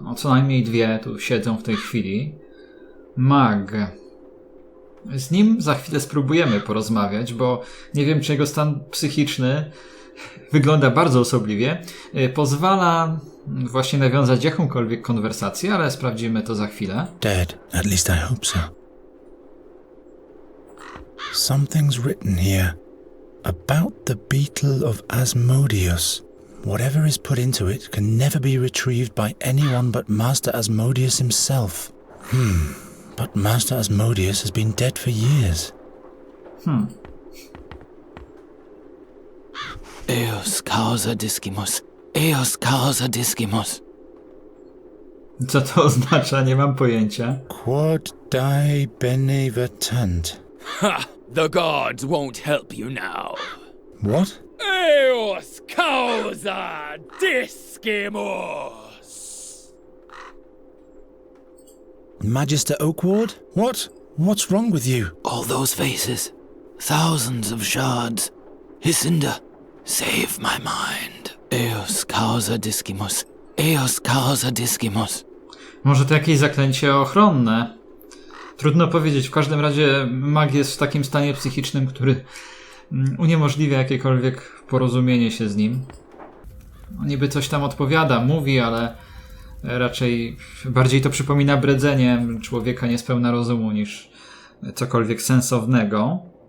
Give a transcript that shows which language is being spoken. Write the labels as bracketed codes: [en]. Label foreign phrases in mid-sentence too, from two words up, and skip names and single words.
[pl] No, co najmniej dwie tu siedzą w tej chwili. Mag. Z nim za chwilę spróbujemy porozmawiać, bo nie wiem, czy jego stan psychiczny wygląda bardzo osobliwie. Pozwala właśnie nawiązać jakąkolwiek konwersację, ale sprawdzimy to za chwilę. [en] Dead, at least I hope so. Something's written here about the beetle of Asmodeus. Whatever is put into it can never be retrieved by anyone but Master Asmodeus himself. But Master Asmodeus has been dead for years. [la] Eos causa discimus. Eos causa discimus. [pl] Co to oznacza? Nie mam pojęcia. [la] Quod die benevetant. Ha! [en] The gods won't help you now. What? [la] Eos causa discimus. [en] Magister Oakward? What? What's wrong with you? All those faces, thousands of shards. Hycinda, save my mind. [la] Eos causa discimus. Eos causa discimus. [pl] Może to jakieś zaklęcie ochronne? Trudno powiedzieć. W każdym razie mag jest w takim stanie psychicznym, który uniemożliwia jakiekolwiek porozumienie się z nim. On niby coś tam odpowiada, mówi, ale raczej bardziej to przypomina bredzenie człowieka niespełna rozumu niż cokolwiek sensownego.